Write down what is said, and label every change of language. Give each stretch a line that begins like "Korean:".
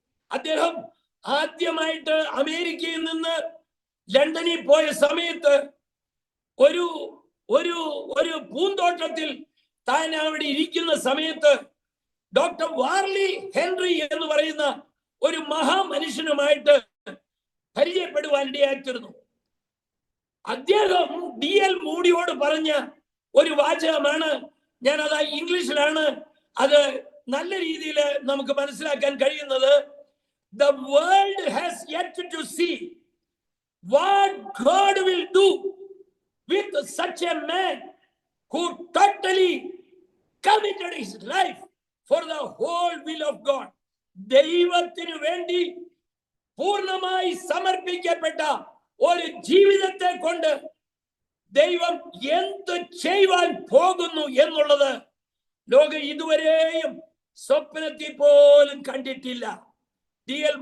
Malayalam: അദ്ദേഹം ആദ്യമായിട്ട് അമേരിക്കയിൽ നിന്ന് ലണ്ടനിൽ പോയ സമയത്ത് ഒരു ഒരു ഒരു പൂന്തോട്ടത്തിൽ താൻ അവിടെ ഇരിക്കുന്ന സമയത്ത് ഡോക്ടർ വാർലി ഹെൻറി എന്ന് പറയുന്ന ഒരു മഹാമനുഷ്യനുമായിട്ട് പരിചയപ്പെടുവാൻ ഇടയായിത്തീർന്നു. അദ്ദേഹം D.L. മൂഡിയോട് പറഞ്ഞ ഒരു വാചകമാണ്, ഞാൻ അത് ഇംഗ്ലീഷിലാണ്, അത് നല്ല രീതിയിൽ നമുക്ക് മനസ്സിലാക്കാൻ കഴിയുന്നത്.
English: The world has yet to see what God will do with such a man who totally committed his life for the whole will of God.
Malayalam: ദൈവത്തിനു വേണ്ടി പൂർണ്ണമായി സമർപ്പിക്കപ്പെട്ട ഒരു ജീവിതത്തെ കൊണ്ട് ദൈവം എന്ത് ചെയ്യുവാൻ പോകുന്നു എന്നുള്ളത് ലോകം ഇതുവരെയും സ്വപ്നത്തിൽ പോലും കണ്ടിട്ടില്ല. D.L.